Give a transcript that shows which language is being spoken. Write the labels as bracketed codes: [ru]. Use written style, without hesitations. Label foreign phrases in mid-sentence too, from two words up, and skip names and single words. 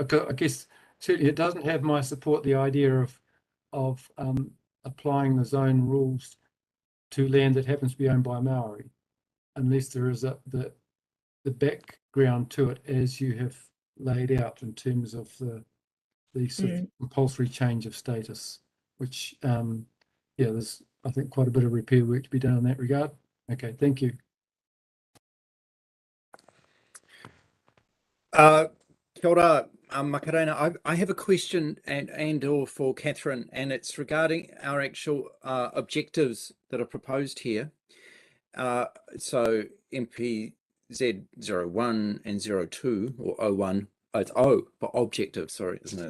[en] I guess certainly it doesn't have my support, the idea of applying the zone rules to land that happens to be owned by Maori, unless there is the background to it as you have laid out in terms of the sort of compulsory change of status, which there's I think quite a bit of repair work to be done in that regard. Okay, thank you. [mi] Kia ora, Makarena. [en] I have a question and or for Catherine, and it's regarding our actual objectives that are proposed here. So MPZ 01 and 02 or 01. Oh, it's O for objective, sorry, isn't it?